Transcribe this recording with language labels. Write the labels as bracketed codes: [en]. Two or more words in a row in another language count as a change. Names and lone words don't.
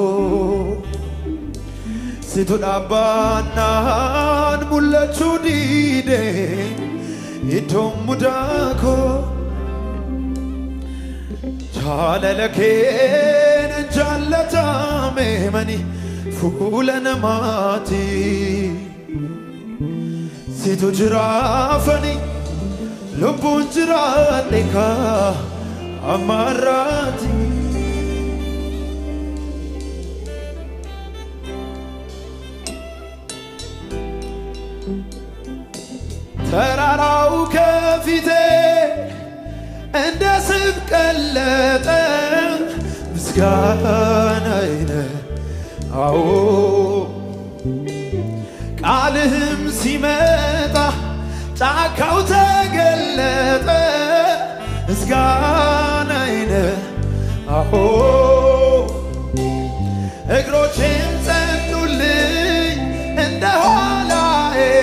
[om] Situ dhaabannaan mul'achuu dide iddoon mudako Jaalala keenan jaallatame mani fuula namaati Situ jiraafani lubbuun jiraadhe ka amarraati [am] ተራራው ከፊቴ እንደ ስብ ቀለጠ ምስጋናዬ አዎ ቃልህም ሲመጣ ጫካው ተገለጠ ምስጋናዬ አዎ እግሮቼም ጸኑልኝ እንደ ኋላዬ